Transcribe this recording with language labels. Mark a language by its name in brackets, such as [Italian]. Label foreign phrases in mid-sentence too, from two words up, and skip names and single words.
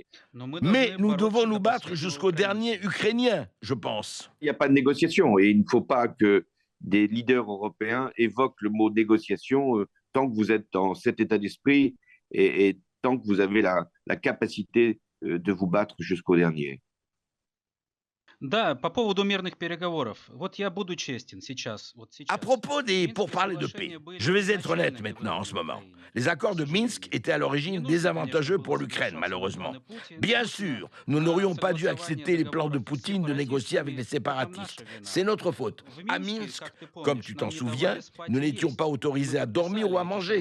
[French] nous devons nous battre jusqu'au dernier Ukrainien, je pense. Il n'y a pas de négociation et il ne faut pas que des leaders européens évoquent le mot négociation tant que vous êtes dans cet état d'esprit et tant que vous avez la capacité de vous battre jusqu'au dernier. [Russian] Да, по поводу мирных переговоров. Вот я буду честен сейчас. [French] À propos des pourparlers de paix, je vais être honnête maintenant en ce moment. Les accords de Minsk étaient à l'origine désavantageux pour l'Ukraine, malheureusement. Bien sûr, nous n'aurions pas dû accepter les plans de Poutine de négocier avec les séparatistes. C'est notre faute. À Minsk, comme tu t'en souviens, nous n'étions pas autorisés à dormir ou à manger.